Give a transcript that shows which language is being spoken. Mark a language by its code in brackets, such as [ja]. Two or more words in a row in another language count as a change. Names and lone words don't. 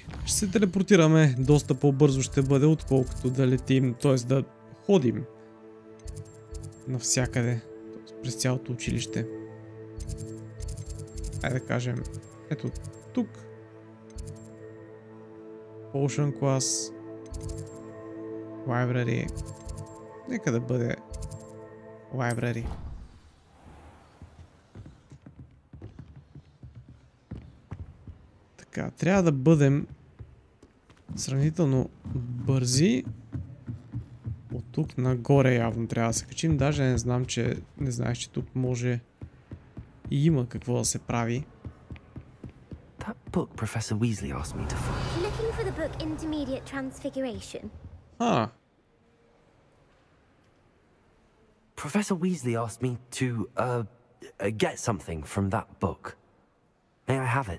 [bg] Ще се телепортираме, доста по-бързо ще бъде, отколкото да летим, т.е. да ходим навсякъде, през цялото училище. Айде да кажем, ето тук. Potion Class. Library. Нека да бъде Library. Така, трябва да бъдем сравнително бързи. От тук нагоре явно трябва да се качим. Даже не знам, не знаех, че тук може и има какво да се прави. [en] That book Professor Weasley asked me to find. Looking for the book Intermediate Transfiguration. Ah. Professor Weasley asked me to get something from that book. May I have it?